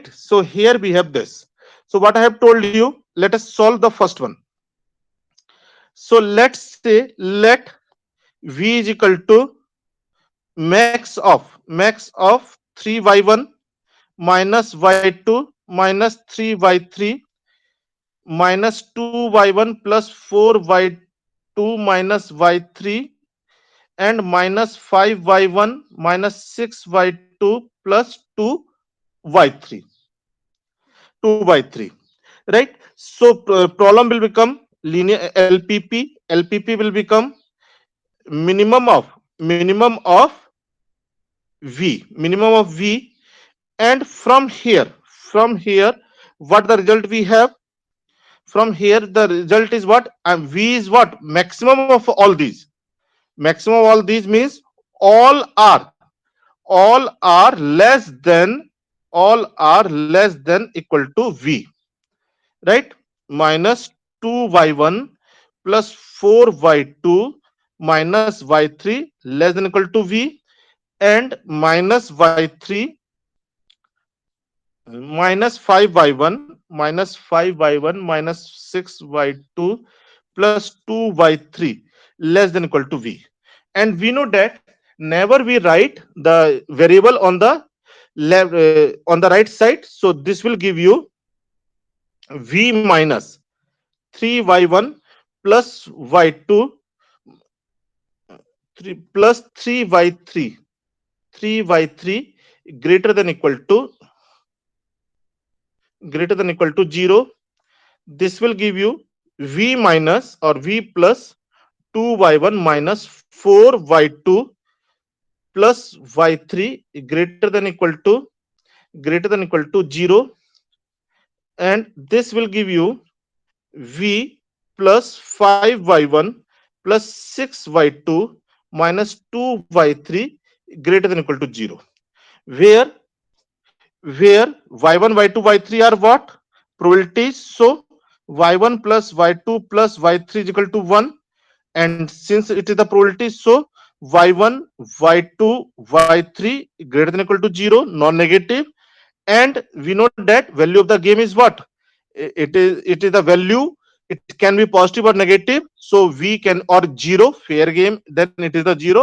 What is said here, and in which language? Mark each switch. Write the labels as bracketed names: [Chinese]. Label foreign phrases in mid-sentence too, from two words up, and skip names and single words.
[English] So here we have this. So what I have told you, let us solve the first one. So let's say let v is equal to max of 3y1 minus y2 minus 3y3 minus 2y1 plus 4y2 minus y3, and minus 5y1 minus 6y2 plus 2y3, 2 by 3, right? So problem will become linear lpp will become minimum of v, and from here what the result we have? From here the result is what? V is what? Maximum of all these means all are all are less than all are less than equal to v, right? Minus 2y1 plus 4y2 minus y3 less than equal to v, and minus y3 minus 5y1 minus 6y2 plus 2y3 less than equal to v. And we know that never we write the variable on the left on the right side, so this will give you v minus 3y1 plus y2 3 plus 3y3 3y3 greater than equal to 0. This will give you v minus or v plus 2y1 minus 4y2 plus y3 greater than equal to 0, and this will give you v plus 5y1 plus 6y2 minus 2y3 greater than equal to 0, where y1 y2 y3 are what probabilities. So y1 plus y2 plus y3 is equal to 1, and since it is the probability, so y1 y2 y3 greater than equal to 0, non-negative. And we know that value of the game is what, it is the value, it can be positive or negative, so v can, or 0 fair game, then it is the 0.